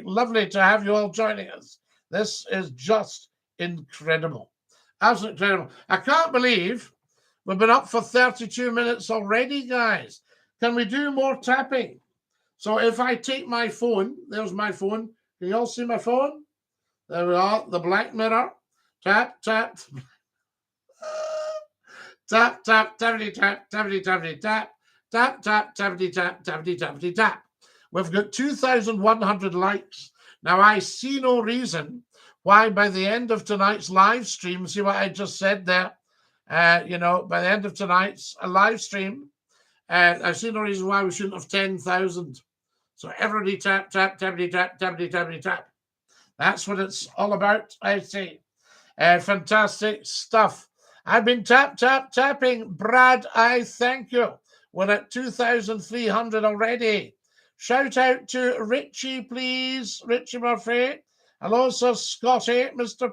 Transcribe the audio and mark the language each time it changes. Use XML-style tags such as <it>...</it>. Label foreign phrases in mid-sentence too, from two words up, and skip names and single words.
<en>Lovely to have you all joining us. This is just incredible. Absolutely incredible. I can't believe we've been up for 32 minutes already, guys. Can we do more tapping? So if I take my phone, there's my phone. Can you all see my phone? There we are, the black mirror. Tap, tap. Tap, tap, tappity, tap, tappity, tappity, tap. Tap, tap, tappity, tap, tappity, tappity, tap. We've got 2,100 likes. Now, I see no reason why by the end of tonight's live stream, see what I just said there? By the end of tonight's live stream, I see no reason why we shouldn't have 10,000. So everybody tap, tap, tappity, tap, tappity, tappity, tap. That's what it's all about, I say. Fantastic stuff. I've been tapping. Brad, I thank you. We're at 2,300 already. Shout out to Richie, please. Richie Murphy. Hello, Sir Scotty, Mr.</en>